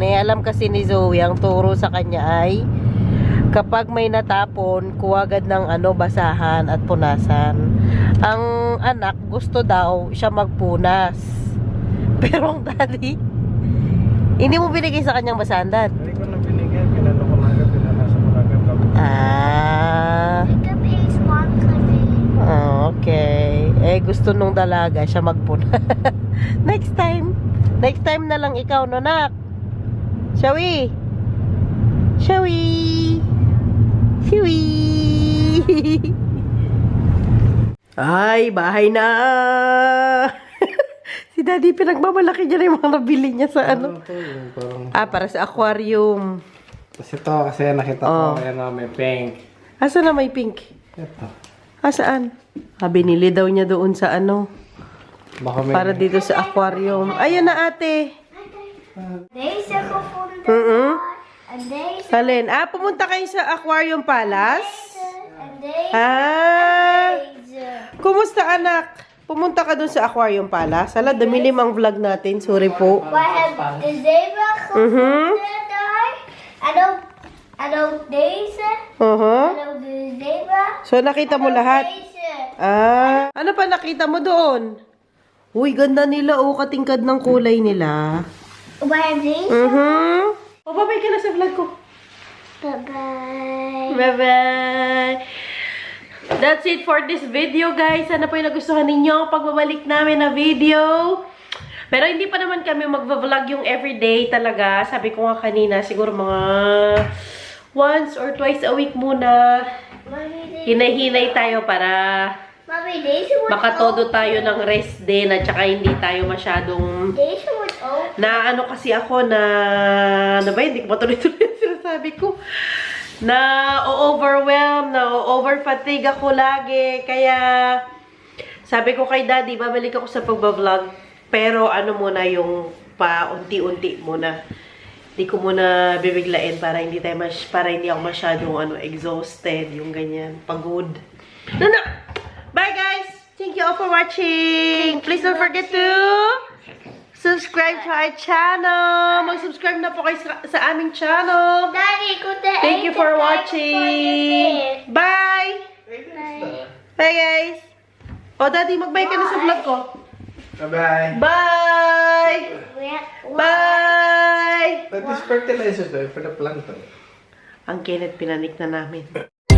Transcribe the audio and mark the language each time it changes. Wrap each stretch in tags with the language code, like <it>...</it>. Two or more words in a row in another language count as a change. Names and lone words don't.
<tl>Eh, alam kasi ni Zoe, ang turo sa kanya ay kapag may natapon, kuha agad ng basahan at punasan. Ang anak, gusto daw siya magpunas. Pero ang Daddy, hindi mo binigay sa kanyang basahan, Dad? Hindi ko na binigyan. Pinano ko na agad. Pinanasa ko na agad. Tapos Ah,</tl> <nl>Ik heb eens one gezien.</nl> <en>okay.</en> <tl>Eh, gusto nung dalaga siya magpunas.</tl> <en>Next time. Next time</en> <tl>na lang ikaw, no, nak? Shawi! Shawi! Shawi! Ay, bahay na! Si Daddy, pinagmamalaki niya na yung mga nabili niya sa ano to, yung parang... para sa aquarium. Tapos ito kasi nakita Oh. ko. Ayan na may pink. Asa na may pink? Ito. Saan? Binili daw niya doon sa Baka may... para dito sa aquarium. Ayun na, ate.</tl> <nl>Deze gevonden. En deze.</nl> <tl>Alin? Pumunta kayo sa Aquarium Palace?</tl> <nl>En deze. Deze.</nl> <tl>Kumusta, anak? Pumunta ka doon sa Aquarium Palace? Hala, damilim ang vlog natin. Sorry po.</tl> <nl>We hebben de zebra gevonden daar. En ook deze. En ook de zebra.</nl> <tl>So, nakita mo lahat?</tl> <nl>Deze.</nl> <tl>Ano pa nakita mo doon? Uy, ganda nila. Katingkad ng kulay nila.</tl> <nl>We hebben deze.</nl> <tl>Babay ka na sa vlog ko.</tl> <en>Bye-bye. Bye-bye! That's it for this video, guys.</en> <tl>Sana po yung nagustuhan ninyo ang pagbabalik namin na video. Pero hindi pa naman kami magva-vlog yung everyday talaga. Sabi ko nga kanina, siguro mga</tl> <en>once or twice a week</en> <tl>muna. Hinay-hinay tayo para Mami,</tl> <nl>deze wordt</nl> <tl>makatodo tayo ng rest din at saka hindi tayo masyadong</tl> <nl>Deze wordt ook.</nl> <tl>na kasi ako na hindi ko matuloy-tuloy yung sinasabi ko. Na overwhelm, na over-fatigue ako lagi. Kaya Sabi ko kay Daddy, babalik ako sa pagbablog. Pero ano muna yung pa-unti-unti muna. Hindi ko muna bibiglain para hindi ako masyadong exhausted. Yung ganyan. Pagod.</tl> <en>No! Bye guys! Thank you all for watching. Please don't forget to subscribe to our channel.</en> <tl>Mag-subscribe na po kayo sa aming channel.</tl> <en>Daddy, go to Thank you for watching. Bye! Bye guys!</en> <tl>O, Daddy, mag-bye ka na sa vlog ko.</tl> <en>Bye-bye. Bye! Bye! That is fertilizer though, for the plant.</en> <tl>Ang Kenneth, pinanik na namin.</tl>